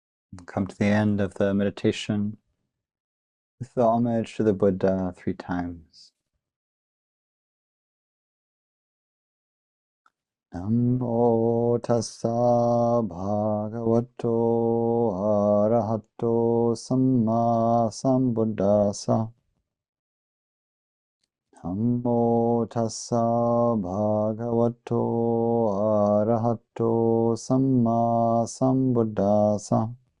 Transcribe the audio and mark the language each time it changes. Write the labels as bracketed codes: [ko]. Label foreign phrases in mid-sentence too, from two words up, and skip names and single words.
[en] Come to the end of the meditation with the homage to the Buddha 3 times. [pi] Namo tassa bhagavato arahato sammāsambuddhasa. Namo tassa bhagavato arahato sammāsambuddhasa.